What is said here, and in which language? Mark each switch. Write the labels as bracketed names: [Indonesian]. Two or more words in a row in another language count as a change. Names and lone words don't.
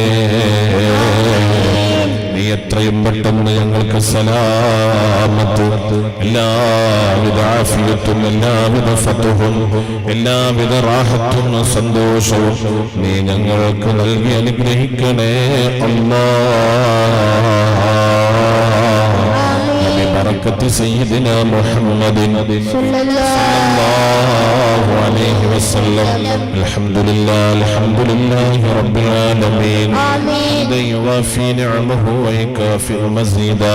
[Malayalam] നീ എത്രയും പെട്ടെന്ന് ഞങ്ങൾക്ക് സലാമത്ത്, എല്ലാവിധ ആഫിയത്തും, എല്ലാവിധ ഫത്ഹും, എല്ലാവിധ റാഹത്തും സന്തോഷവും നീ ഞങ്ങൾക്ക് നൽകി അനുഗ്രഹിക്കണേ അല്ലാഹ്. [Arabic] بركة سيدنا محمد صلى الله عليه وسلم. الحمد لله، الحمد لله رب العالمين. حمدا يوافي نعمه ويكافئ مزيدا.